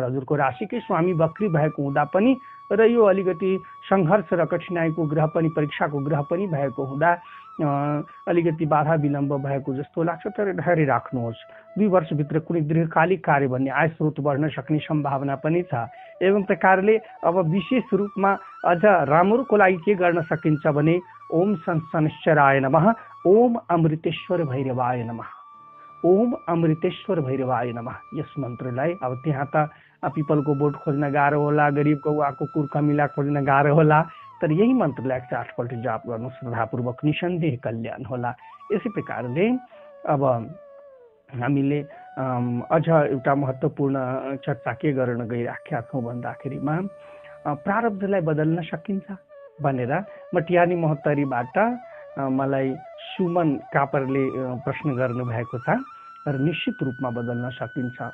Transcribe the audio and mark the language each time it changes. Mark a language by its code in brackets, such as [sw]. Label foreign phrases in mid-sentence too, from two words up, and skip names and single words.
[ne] हजुरको राशिकै स्वामी वक्री भएको हुँदा पनि र यो अलिकति सङ्घर्ष र कठिनाइको ग्रह पनि, परीक्षाको ग्रह पनि भएको हुँदा अलिकति बाधा विलम्ब भएको जस्तो लाग्छ। तर धैर्य राख्नुहोस्, 2 वर्षभित्र कुनै दीर्घकालिक कार्य भन्ने आय स्रोत बढ्न सक्ने सम्भावना पनि छ। एवं प्रकारले अब विशेष रूपमा अझ राम्रोको लागि के गर्न सकिन्छ भने [sa] ओम शनिश्चराय नमः, ओम अमृतेश्वर भैरवाय नमः, ओम अमृतेश्वर भैरवाय नमः। [ne] यस मन्त्रलाई अब त्यहाँ त पिपलको बोट खोज्न गाह्रो होला, गरिब कौवाको कुर्कमिला खोज्न गाह्रो होला, तर यही मन्त्रलाई 108 पल्ट जाप गर्नु श्रद्धापूर्वक, निसन्देह कल्याण होला। यसै प्रकारले अब हामीले अझ एउटा महत्त्वपूर्ण चर्चा के गर्न गइराखेका छौँ भन्दाखेरिमा प्रारब्धलाई बदल्न सकिन्छ भनेर मटियानी महोत्तरीबाट मलाई सुमन कापरले प्रश्न गर्नुभएको छ र निश्चित रूपमा बदल्न सकिन्छ।